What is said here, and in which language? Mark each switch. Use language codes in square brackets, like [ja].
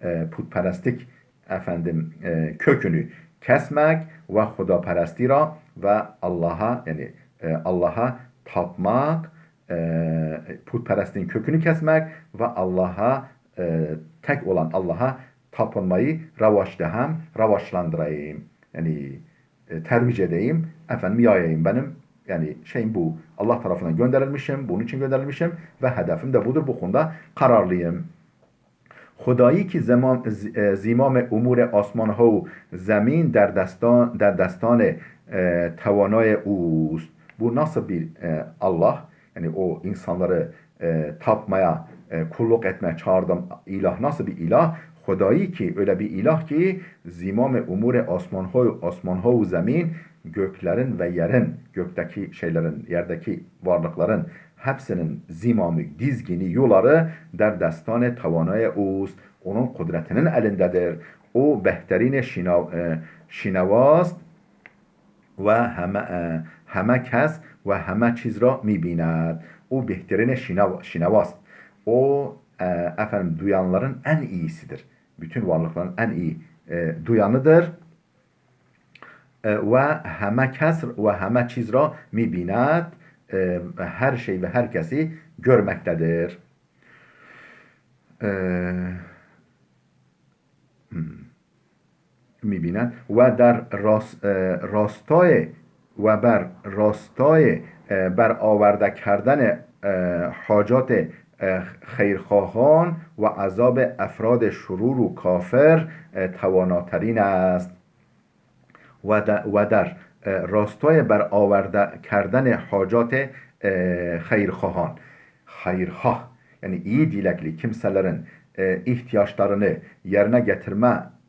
[tr] putperestlik efendim kökünü kesmek ve hudaperesti ra ve Allah'a yani Allah'a tapmak, putperestin kökünü kesmek ve Allah'a tek olan Allah'a tapınmayı ravaçlandırayım. Yani tervic edeyim, efendim yayayım. Benim yani şeyim bu. Allah tarafından gönderilmişim, bunun için gönderilmişim ve hedefim de budur. Bu konuda kararlıyım. [fa] خدایی که زمام امور آسمان ها و زمین در دستان توانای اوست. [tr] Bu nasıl bir Allah? Yani o insanları tapmaya, kulluk etmeye çağırdım ilah nasıl bir ilah? Hudayı ki öyle bir ilah ki [fa] zimam umur asman ha ve zemin, [tr] göklerin ve yerin, gökteki şeylerin, yerdeki varlıkların hepsinin zimamı, dizgini, yolları [fa] der destane tavanaya oust. [tr] Onun kudretinin elindedir. O [fa] behterin şinavast ve همه کس و همه چیز را می‌بیند. O behterin şinavast. [tr] O efendim duyanların en iyisidir. Bütün varlıkların en iyi duyanıdır. Ve [fa] همه کس و همه چیز را می‌بیند. [tr] Her şey ve herkesi görmektedir. [fa] می‌بیند و در راستای و بر راستای برآورده کردن حاجات خیرخواهان و عذاب افراد شرور و کافر تواناترین است و در راستای برآورده کردن حاجات خیرخواهان, [tr] hayırhah yani iyi dilekli kimselerin ihtiyaçlarını yerine getirme